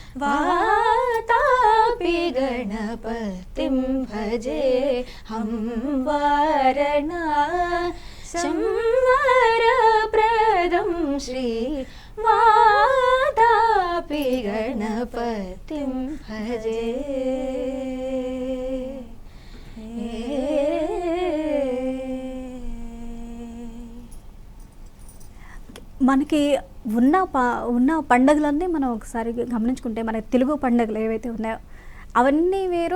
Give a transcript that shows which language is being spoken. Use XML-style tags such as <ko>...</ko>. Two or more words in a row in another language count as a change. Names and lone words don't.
<sa>वातापि गणपतिं भजे हम वारणा संवरप्रदं श्री वातापि गणपतिं भजे।</sa> <te>మనకి ఉన్న పండుగలన్నీ మనం ఒకసారి గమనించుకుంటే మన తెలుగు పండుగలు ఏవైతే ఉన్నాయో అవన్నీ వేరు.</te>